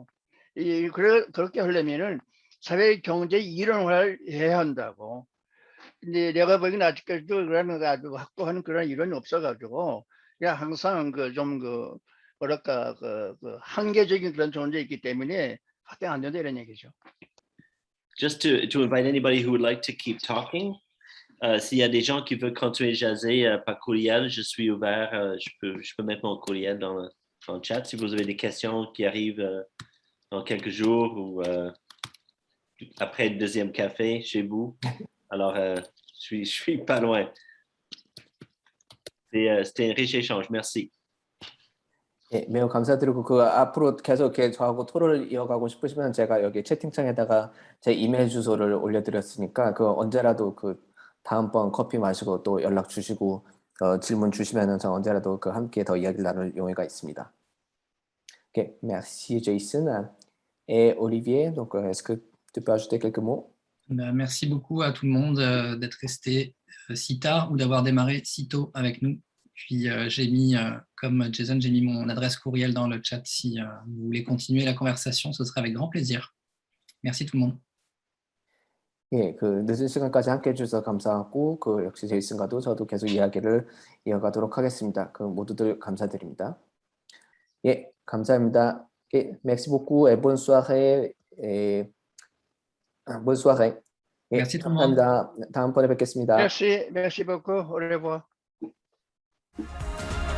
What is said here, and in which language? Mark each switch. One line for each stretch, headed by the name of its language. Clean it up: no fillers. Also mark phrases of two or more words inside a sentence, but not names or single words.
Korean: 그렇게 하려면은 사회 경제 이론화를 해야 한다고. 근데 내가 보기엔 아직까지도 그런 아주 확고한 그런 이론이 없어가지고 그냥 항상 좀 뭐랄까 그 한계적인 그런 존재이기 때문에 확대 안 된다 이런 얘기죠.
English: Just to invite anybody who would like to keep talking.
French: S'il y a des gens qui veulent continuer à jaser par courriel, je suis ouvert. Je peux mettre mon courriel dans le chat. Si vous avez des questions qui arrivent dans quelques jours ou après le deuxième café chez vous, alors je suis pas loin. C'était un riche échange. Merci.
Korean: 예, 매우 감사드리고 그 앞으로 계속 이렇게 저하고 토론을 이어가고 싶으시면 제가 여기 채팅창에다가 제 이메일 주소를 올려드렸으니까 그 언제라도 그 다음번 커피 마시고 또 연락 주시고 질문 주시면은 저 언제라도 그 함께 더 이야기를 나눌 용의가 있습니다.
French: Ok, merci Jason et Olivier. Donc est-ce que tu peux ajouter quelques mots? Merci beaucoup à tout le monde d'être resté si tard ou d'avoir démarré si tôt avec nous. Puis j'ai mis, comme Jason, j'ai mis mon adresse courriel dans le chat. Si vous voulez continuer la conversation, ce sera avec grand plaisir. Merci tout le monde.
Korean: 예, 그 늦은 시간까지 함께 해주셔서 감사하고 그 역시 제이슨과도 저도 계속 이야기를 이어가도록 하겠습니다. 그 모두들 감사드립니다. 예, 감사합니다. 예,
French: merci beaucoup et bonne soirée. Bonne soirée. 예, Merci tout le monde.
Korean: 감사합니다. 다음번에 뵙겠습니다.
French: Merci beaucoup. Au revoir.